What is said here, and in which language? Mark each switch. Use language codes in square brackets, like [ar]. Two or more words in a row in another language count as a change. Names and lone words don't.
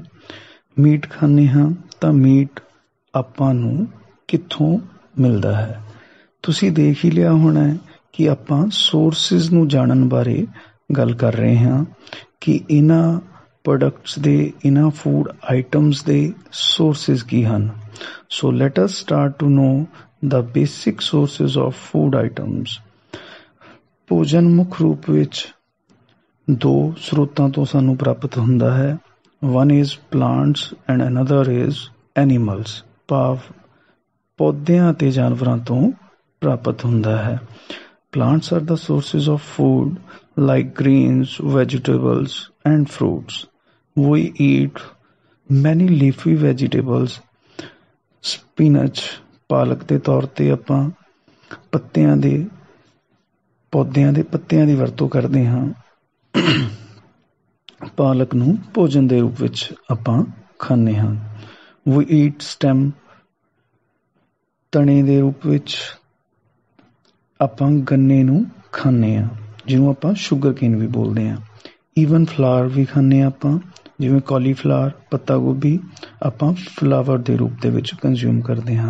[pa] ਮੀਟ ਖਾਂਦੇ ਹਾਂ ਤਾਂ ਮੀਟ ਆਪਾਂ ਨੂੰ ਕਿੱਥੋਂ ਮਿਲਦਾ ਹੈ? ਤੁਸੀਂ ਦੇਖ ਹੀ ਲਿਆ ਹੋਣਾ ਕਿ ਆਪਾਂ ਸੋਰਸਿਸ ਨੂੰ ਜਾਣਨ ਬਾਰੇ ਗੱਲ ਕਰ ਰਹੇ ਹਾਂ ਕਿ ਇਹਨਾਂ ਪ੍ਰੋਡਕਟਸ ਦੇ, ਇਹਨਾਂ [en] food items [pa] ਦੇ ਸੋਰਸਿਸ ਕੀ ਹਨ। [en] so let us start to know the basic sources of food items. [pa] ਭੋਜਨ ਮੁੱਖ ਰੂਪ ਵਿੱਚ ਦੋ ਸਰੋਤਾਂ ਤੋਂ ਸਾਨੂੰ ਪ੍ਰਾਪਤ ਹੁੰਦਾ ਹੈ। [en] One is plants and another is animals, [pa] ਭਾਵ ਪੌਦਿਆਂ ਅਤੇ ਜਾਨਵਰਾਂ ਤੋਂ ਪ੍ਰਾਪਤ ਹੁੰਦਾ ਹੈ। [en] Plants are the sources of food like greens, vegetables and fruits. We eat many leafy vegetables, spinach, [pa] ਪਾਲਕ ਦੇ ਤੌਰ 'ਤੇ ਆਪਾਂ ਪੌਦਿਆਂ ਦੇ ਪੱਤਿਆਂ ਦੀ ਵਰਤੋਂ ਕਰਦੇ ਹਾਂ। ਪਾਲਕ ਨੂੰ ਭੋਜਨ ਦੇ ਰੂਪ ਵਿੱਚ ਆਪਾਂ ਖਾਂਦੇ ਹਾਂ। [en] We eat stem, [pa] ਤਣੇ ਦੇ ਰੂਪ ਵਿੱਚ ਆਪਾਂ ਗੰਨੇ ਨੂੰ ਖਾਂਦੇ ਹਾਂ, ਜਿਹਨੂੰ ਆਪਾਂ [en] sugar cane [pa] ਵੀ ਬੋਲਦੇ ਹਾਂ। [en] even flower [pa] ਵੀ ਖਾਂਦੇ ਹਾਂ ਆਪਾਂ, ਜਿਵੇਂ ਕਾਲੀਫਲਾਵਰ, ਪੱਤਾ ਗੋਭੀ ਆਪਾਂ ਫਲਾਵਰ ਦੇ ਰੂਪ ਦੇ ਵਿੱਚ ਕੰਜ਼ਿਊਮ ਕਰਦੇ ਹਾਂ।